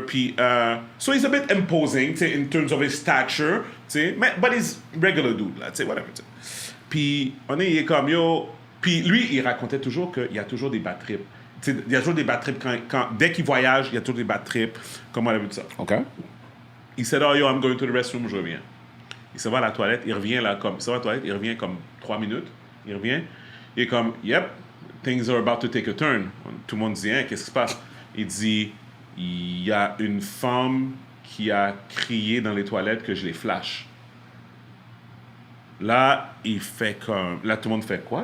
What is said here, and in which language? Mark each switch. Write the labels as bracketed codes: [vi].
[en] Puis, so he's a bit imposing, [fr] tu sais, [en] in terms of his stature, tu sais. But he's regular dude, [fr] là, tu sais, whatever, tu sais. Puis, il est comme, yo... Puis lui, il racontait toujours qu'il y a toujours des bad trips. Il y a toujours des bad trips dès qu'il voyage, il y a toujours des bad trips. Comme on a vu de ça. [en] OK. Il said, oh yo, I'm going to the restroom, [fr] je reviens. Il se va à la toilette, il revient là comme. Il se va à la toilette, il revient comme 3 minutes. Il revient. Il est comme, [en] yep, things are about to take a turn. [fr] Tout le monde dit, hein, qu'est-ce qui se passe? Il dit, il y a une femme qui a crié dans les toilettes que je les flash. Là, il fait comme. Là, tout le monde fait quoi?